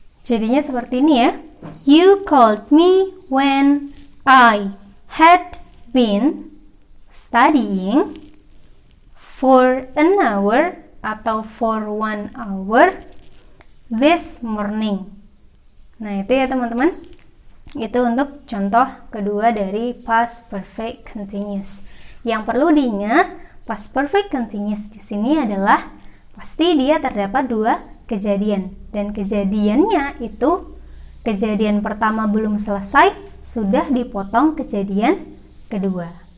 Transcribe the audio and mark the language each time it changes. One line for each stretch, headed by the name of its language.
Indonesian: jadinya seperti ini ya.
English: You called me when I had been studying for an hour
Indonesian: atau
English: for 1 hour this morning.
Indonesian: Nah, itu ya teman-teman. Itu untuk contoh kedua dari past perfect continuous. Yang perlu diingat, past perfect continuous di sini adalah pasti dia terdapat 2 kejadian, dan kejadiannya itu kejadian pertama belum selesai, sudah dipotong kejadian kedua.